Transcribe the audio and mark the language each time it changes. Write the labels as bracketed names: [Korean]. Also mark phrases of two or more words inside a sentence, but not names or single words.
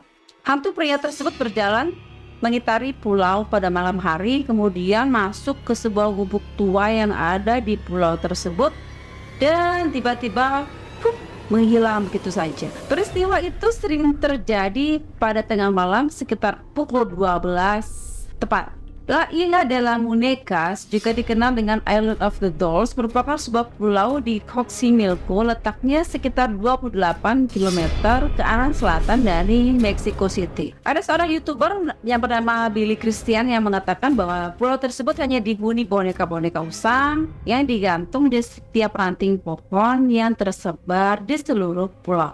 [Indonesian] Hantu pria tersebut berjalan mengitari pulau pada malam hari, kemudian masuk ke sebuah gubuk tua yang ada di pulau tersebut dan tiba-tiba menghilang begitu saja. Peristiwa itu sering terjadi pada tengah malam sekitar pukul 12 tepat. La Isla de las Muñecas, juga dikenal dengan Island of the Dolls, merupakan sebuah pulau di Xochimilco, letaknya sekitar 28 km ke arah selatan dari Mexico City. Ada seorang YouTuber yang bernama Billy Christian yang mengatakan bahwa pulau tersebut hanya dihuni boneka-boneka usang yang digantung di setiap ranting pohon yang tersebar di seluruh pulau.